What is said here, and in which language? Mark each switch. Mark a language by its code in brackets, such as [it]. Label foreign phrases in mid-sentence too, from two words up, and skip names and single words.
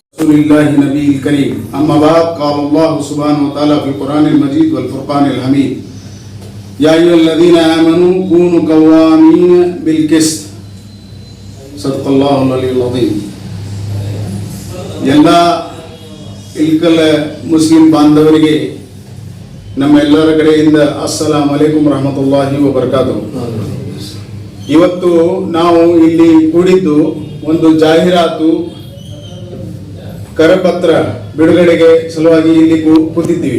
[ar] رسول الله نبي الكريم أما بعد قال الله سبحانه وتعالى في القرآن المجيد والفرقان الحميد يا أيها الذين آمنوا كونوا قوامين بالقسط صدق الله العلي العظيم. [kn] ಎಲ್ಲ ಇಲ್ಕಲ್ ಮುಸ್ಲಿಂ ಬಾಂಧವರಿಗೆ ನಮ್ಮೆಲ್ಲರ ಕಡೆಯಿಂದ [ar] السلام عليكم رحمة الله وبركاته. [kn] ಇವತ್ತು ನಾವು ಇಲ್ಲಿ ಕೂಡಿದ್ದು ಒಂದು ಜಾಹೀರಾತು ಕರಪತ್ರ ಬಿಡುಗಡೆಗೆ ಸಲುವಾಗಿ ಇಲ್ಲಿ ಕೂತಿದ್ದೀವಿ.